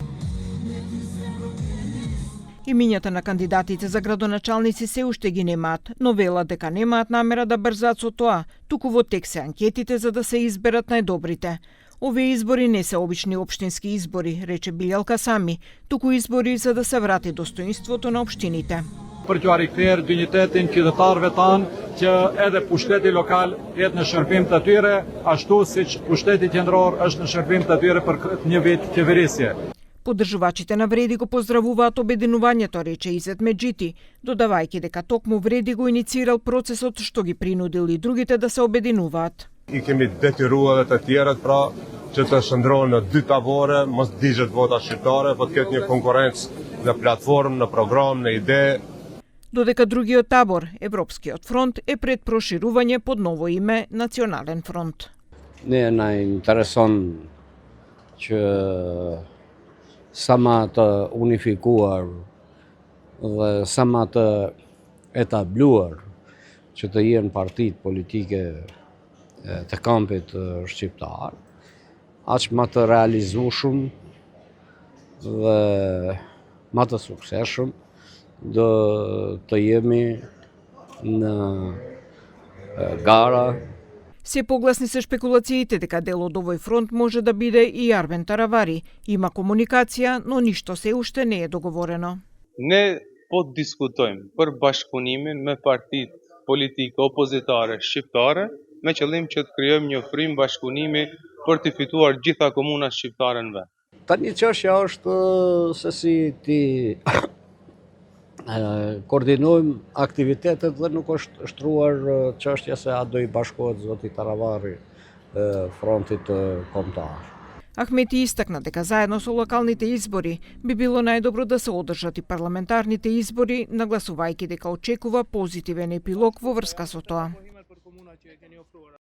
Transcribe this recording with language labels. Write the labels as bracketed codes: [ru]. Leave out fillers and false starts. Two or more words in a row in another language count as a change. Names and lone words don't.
[mk] Имињата на кандидатите за градоначалници се уште ги немаат, но велат дека немаат намера да брзаат со тоа, туку во тек се анкетите за да се изберат најдобрите. Овие избори не се обични општински избори, рече Билјалка Сами, туку избори за да се врати достоинството на општините. [sq] Për t'u rikthyer dinjitetin qytetarëve tanë që edhe pushteti lokal jetë në shërbim të tyre, ashtu siç pushteti qendror është në shërbim të tyre për këtë një vit qeverisje. [mk] Поддржувачите на Вреди го поздравуваат обединувањето, рече Изет Меджити, додавајќи дека токму Вреди го иницирал процесот што ги принудил и другите да се обединуваат. [sq] I kemi detyruar edhe të tjerët pra që të shndrohen në dy tavore, mos digjet vota shqiptare, po të ketë një konkurrencë në platformë, në program, në ide. [mk] Додека другиот табор, Европскиот фронт, е пред проширување под ново име Национален фронт. [sq] Ne na intereson që sa më të unifikuar dhe sa më të etabluar që të jenë partitë politike të kampit shqiptar, aq më të realizueshëm dhe më të suksesshëm do të jemi në gara. [mk] Се погласни се шпекулациите дека дел од овој фронт може да биде и Арбен Таравари. Има комуникација, но ништо се уште не е договорено. [sq] Ne po diskutojmë për bashkëpunimin me partitë politike opozitare shqiptare me qëllim që të krijojmë një frym bashkëpunimi për të fituar gjitha komunat shqiptare në vend. Tani çështja është se si ti koordinojmë aktivitetet dhe nuk është shtruar çështja se a do i bashkohet zoti Taravari frontit kombëtar. [mk] Ахмети истакна дека заедно со локалните избори би било најдобро да се одржат и парламентарните избори, нагласувајќи дека очекува позитивен епилог во врска со тоа.